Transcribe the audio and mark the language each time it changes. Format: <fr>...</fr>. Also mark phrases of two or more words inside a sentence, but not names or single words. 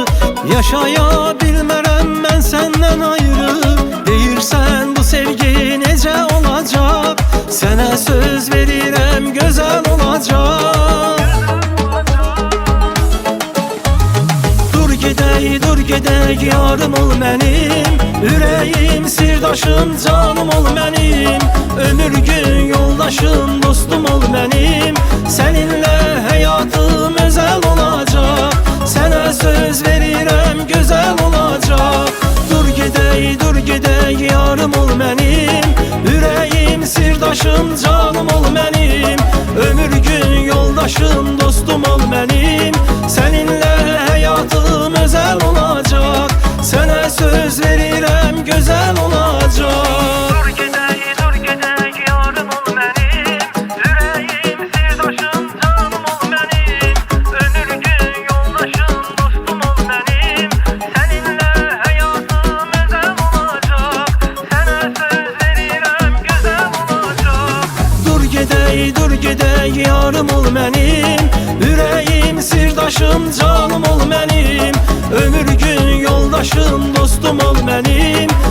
<az>Yaşaya bilmərəm mən senden ayrı. Deyirsən bu sevgi nece olacak?</az> <tr>Sana söz verirem güzel olacak.</tr> <az>Dur gidək yarım ol mənim, ürəyim sirdaşım canım ol mənim. Ömür gün yoldaşım dostum ol mənim.</az> <tr>Seninle hayatım özel olacak. Sana söz verirem güzel olacak.</tr> <az>Dur gidək yarım ol mənim, ürəyim sirdaşım canım ol mənim. Ömür gün yoldaşım dostum ol mənim.</az> <tr>Seninle hayatım özel olacak. Sana söz verirem güzel olacak.</tr> <az>Dur gidək yarım ol mənim, ürəyim sirdaşım canım ol mənim. Ömür gün yoldaşım dostum ol mənim.</az> <tr>Seninle hayatım özel olacak. Sana söz verirem güzel olacak.</tr> <az>Dur gidək yarım ol mənim, ürəyim sirdaşım canım ol mənim. Ömür gün yoldaşım dostum ol mənim.</az>